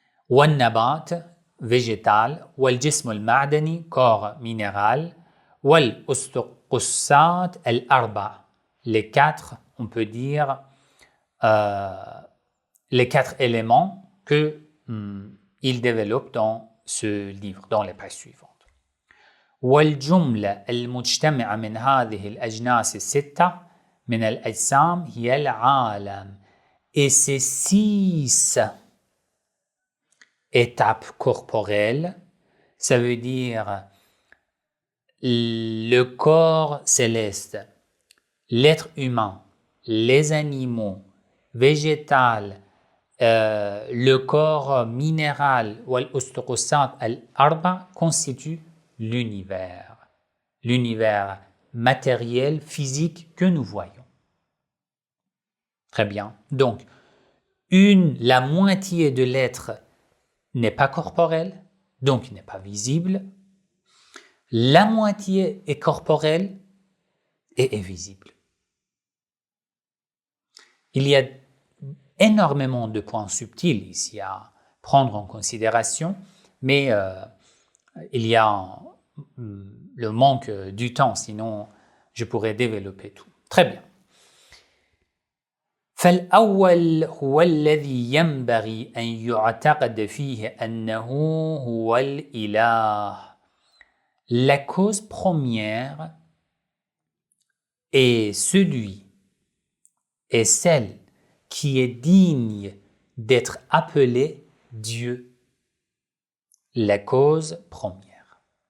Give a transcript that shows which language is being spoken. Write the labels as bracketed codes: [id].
[ar] Wal-nabat, [fr] végétal. [ar] Wal-jism al-ma'dani, [fr] corps minéral. [ar] Wal-ustuqussat al-arba, [fr] les 4, on peut dire, les 4 éléments qu'il développe dans ce livre, dans les pages suivantes. [ar] والجملة المجتمعة من هذه الأجناس الستة من الأجسام هي العالم. [fr] Et ces 6 étapes corporelles, ça veut dire le corps céleste, l'être humain, les animaux, végétal, le corps minéral [ar] wal-ustuqussat al-arba [fr] constitue l'univers matériel, physique que nous voyons. Très bien. Donc, la moitié de l'être n'est pas corporel, donc il n'est pas visible. La moitié est corporelle et est visible. Il y a énormément de points subtils ici à prendre en considération, mais il y a le manque du temps, sinon je pourrais développer tout. Très bien. [ar] فالأول هو الذي ينبغي أن يعتقد فيه أنه هو الإله. [fr] La cause première est celui est celle qui est digne d'être appelée Dieu, la cause première.